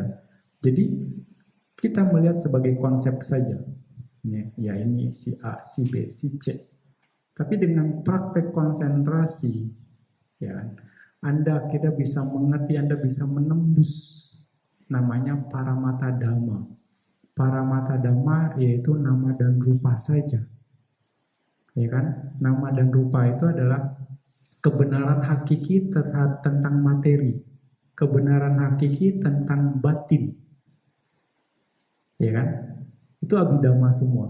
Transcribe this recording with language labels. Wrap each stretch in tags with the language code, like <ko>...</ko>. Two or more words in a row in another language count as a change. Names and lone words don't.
<id>Jadi kita melihat sebagai konsep saja. Ya ini si A, si B, si C. Tapi dengan praktek konsentrasi, ya Anda kita bisa mengerti, Anda bisa menembus namanya</id> <pi>paramata dhamma. Paramata dhamma</pi> <id>yaitu nama dan rupa saja. Ya kan? Nama dan rupa itu adalah kebenaran hakiki tentang materi, kebenaran hakiki tentang batin. Ya kan? Itu abhidhamma semua.</id>